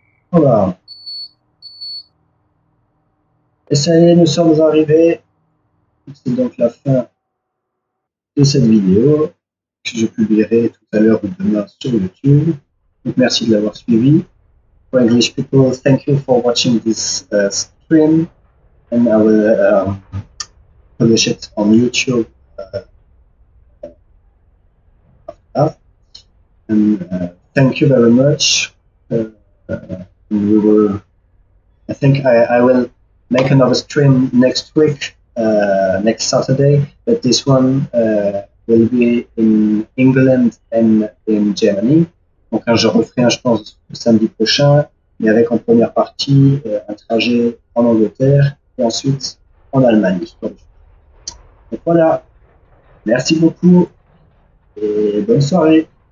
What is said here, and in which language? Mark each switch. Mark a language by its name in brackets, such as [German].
[French] Voilà. Et ça y est, nous sommes arrivés. C'est donc la fin de cette vidéo que je publierai tout à l'heure ou demain sur YouTube. Donc merci de l'avoir suivi. [English] For English people, thank you for watching this stream, and I will publish it on YouTube after. And thank you very much. We will. I think I will make another stream next week, next Saturday, but this one will be in England and in Germany. [French] Donc je referai un, je pense, le samedi prochain, mais avec en première partie un trajet en Angleterre et ensuite en Allemagne. Donc voilà, merci beaucoup et bonne soirée.